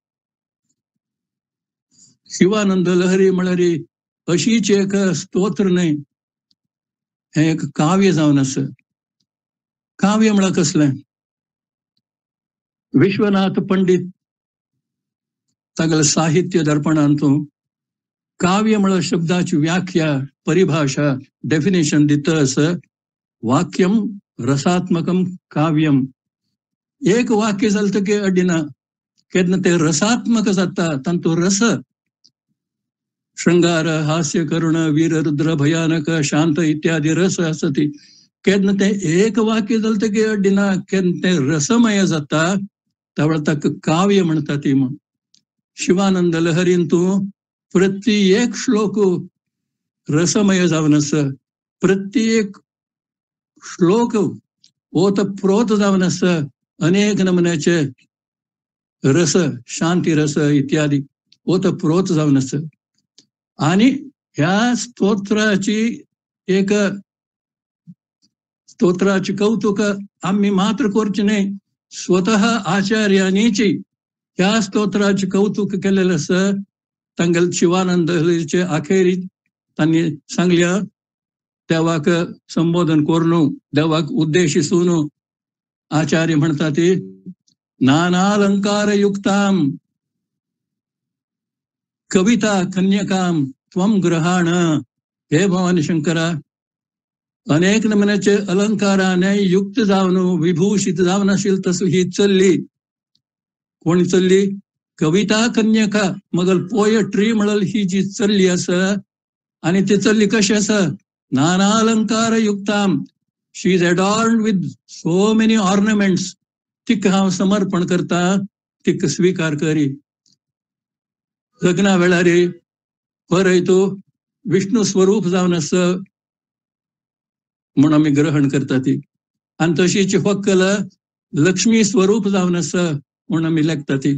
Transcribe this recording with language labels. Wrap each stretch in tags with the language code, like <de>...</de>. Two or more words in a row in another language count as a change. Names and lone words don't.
<kok>शिवानंद लहरी म्हळ्यार अशीच एक स्तोत्र न्ही हे एक काव्य जावन आसा. काव्य म्हळ्यार कसलें? विश्वनाथ पंडित तागेले साहित्य दर्पणांतू काव्य म्हळ्यार शब्दाची व्याख्या परिभाषा डेफिनेशन दिता आसा.</kok> <sa>वाक्यम रसात्मकम काव्यम.</sa> <kok>एक वाक्य जालें की अडिना केन्ना ते रसात्मक जाता. तांतू रस श्रृंगार हास्य करुण वीर रुद्र भयानक शांत इत्यादी रस आसा ती केन्ना ते एक वाक्य जालें की अडिना केन्ना ते रसमय जाता त्यावेळा ताका काव्य म्हणटा ती म्हण. शिवानंद लहरींतू प्रत्येक श्लोक रसमय जावन आसा. प्रत्येक श्लोक ओतप्रोत जावन आसा. अनेक नमुन्याचे रस शांती रस इत्यादी ओतप्रोत जावन आसा. आणि ह्या स्तोत्राची कौतुक आम्ही मात्र करचे नाही, स्वतः आचार्यांनीची ह्या स्तोत्राचे कौतुक केलेलं असं. तांगेल शिवानंद लहरीचे अखेरी त्यांनी सांगल्या, देवाक संबोधन करून देवाक उद्देशिसून आचार्य म्हणतात,</kok> <sa>नानालंकार युक्ताम कविता कन्यकाम त्वम ग्रहाण.</sa> <kok>हे भवानी शंकरा, अनेक नमुन्याचे अलंकाराने युक्त जावन विभूषित जावन असेल तसं ही चल्ली. कोणी चल्ली? कविता कन्यका, मगल पोएट्री म्हणल ही जी चल्ली असं. आणि ती चल्ली कशी असं?</kok> <sa>नाना अलंकार युक्ताम.</sa> <en>She is adorned with so many ornaments.</en> <kok>तिक हांव समर्पण करता, तिक स्वीकार करी. लग्ना वेळारी परयतो विष्णू स्वरूप जावन असं म्हणून आम्ही ग्रहण करता ती. आणि तशीची फक्कल लक्ष्मी स्वरूप जावन असं म्हणून आम्ही लेखता ती.</kok>